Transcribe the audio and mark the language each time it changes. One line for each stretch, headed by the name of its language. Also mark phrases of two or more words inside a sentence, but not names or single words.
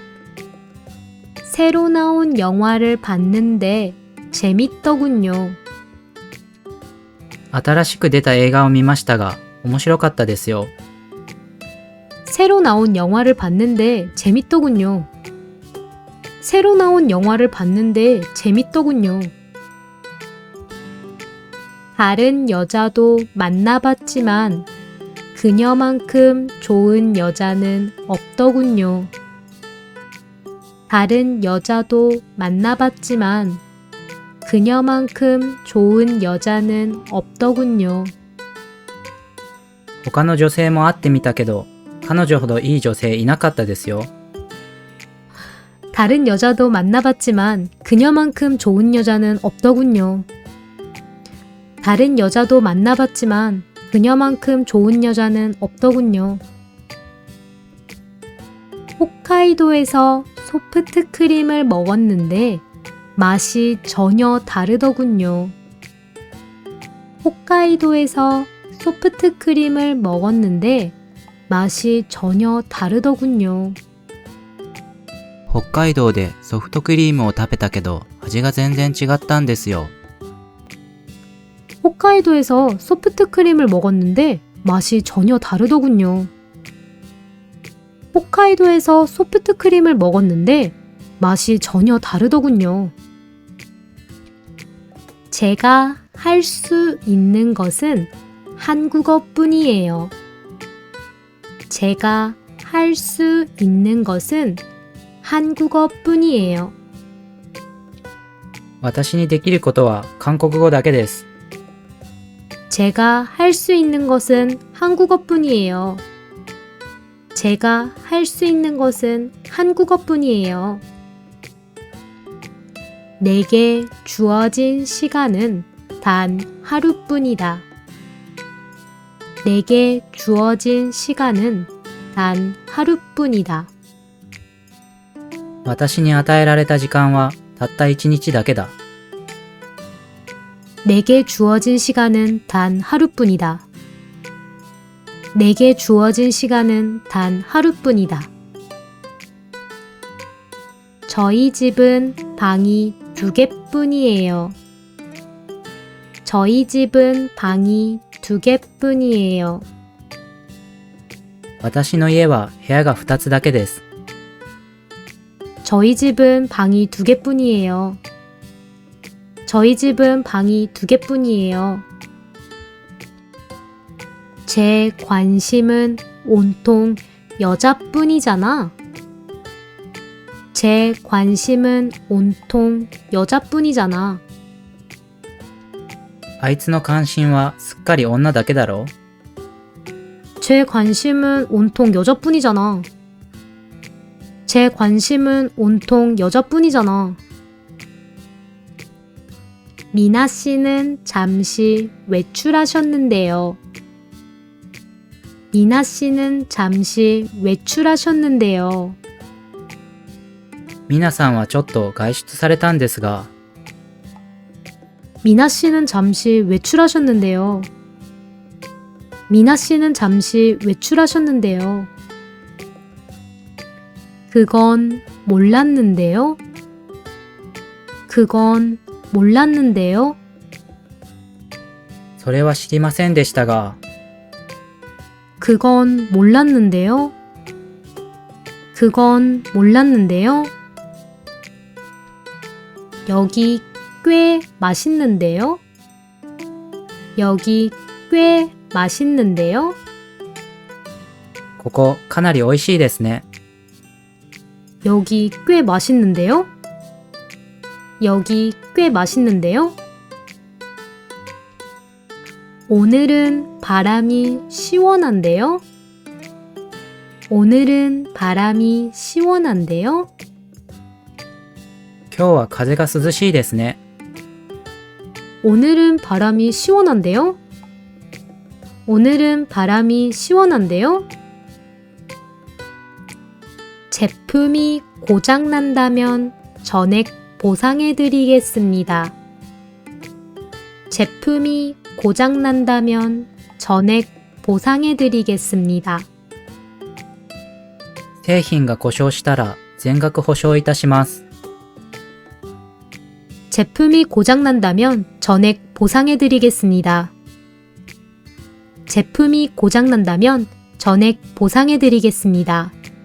Korean: 새로 나온 영화를 봤는데 재밌더군요.
Japanese: 新しく出た映画を見ましたが面白かったですよ。
Korean: 새로 나온 영화를 봤는데 재밌더군요. 새로 나온 영화를 봤는데 재밌더군요. 다른 여자도 만나봤지만 그녀만큼 좋은 여자는 없더군요. 다른 여자도 만나봤지만 그녀만큼 좋은 여자는 없더군요.
Japanese: 他の女性も会ってみたけど、彼女ほどいい女性いなかったですよ。
Korean: 다른 여자도 만나봤지만 그녀만큼 좋은 여자는 없더군요. 다른 여자도 만나봤지만 그녀만큼 좋은 여자는 없더군요. 홋카이도에서 소프트 크림을 먹었는데 맛이 전혀 다르더군요. 홋카이도에서 소프트 크림을 먹었는데 맛이 전혀 다르더군요.
Japanese: 北海道でソフトクリームを食べたけど、味が全然違ったんですよ。
Korean: 홋카이도에서 소프트 크림을 먹었는데 맛이 전혀 다르더군요. 홋카이도에서 소프트 크림을 먹었는데 맛이 전혀 다르더군요. 제가 할 수 있는 것은 한국어뿐이에요. 제가 할 수 있는 것은 한국어뿐이에요.
Japanese: 私にできることは韓国語だけです。
Korean: 제가 할 수 있는 것은 한국어뿐이에요. 제가 할 수 있는 것은 한국어뿐이에요. 내게 주어진 시간은 단 하루뿐이다. 내게 주어진 시간은 단 하루뿐이다.
Japanese: 私に与えられた時間はたった1日だけだ。
Korean: 내게 주어진 시간은 단 하루뿐이다. 내게 주어진 시간은 단 하루뿐이다. 저희 집은 방이 2개뿐이에요. 저희 집은 방이 2개뿐이에요.
Japanese: 私の家は部屋が2つだけです。
Korean: 저희 집은 방이 2개뿐이에요. 저희 집은 방이 2개뿐이에요. 제 관심은 온통 여자뿐이잖아. 제 관심은 온통 여자뿐이잖아.
Japanese: あいつの関心はすっかり女だけだろ。
Korean: 제 관심은 온통 여자뿐이잖아. 제 관심은 온통 여자뿐이잖아. 미나 씨는 잠시 외출하셨는데요. 미나 씨는 잠시 외출하셨는데요.
Japanese: ミナさんはちょっと外出されたんですが、
Korean: 미나 씨는 잠시 외출하셨는데요. 미나 씨는 잠시 외출하셨는데요. 그건 몰랐는데요. 그건 몰랐는데요.
Japanese: それは知りませんでしたが、
Korean: 그건 몰랐는데요. 그건 몰랐는데요. 여기 꽤 맛있는데요. 여기 꽤 맛있는데요.
Japanese: ここかなり美味しいですね。
Korean: 여기 꽤 맛있는데요. 여기 꽤 맛있는데요. 오늘은 바람이 시원한데요. 오늘은 바람이 시원한데요.
Japanese: 今日は風が涼しいですね。
Korean: 오늘은 바람이 시원한데요. 오늘은 바람이 시원한데요. 제품이 고장난다면 전액 보상해드리겠습니다. 제품이 고장난다면 전액 보상해드리겠습니다.
Japanese: 製品が故障したら全額保証いたします。
Korean: 제품이 고장난다면 전액 보상해드리겠습니다. 제품이 고장난다면 전액 보상해드리겠습니다.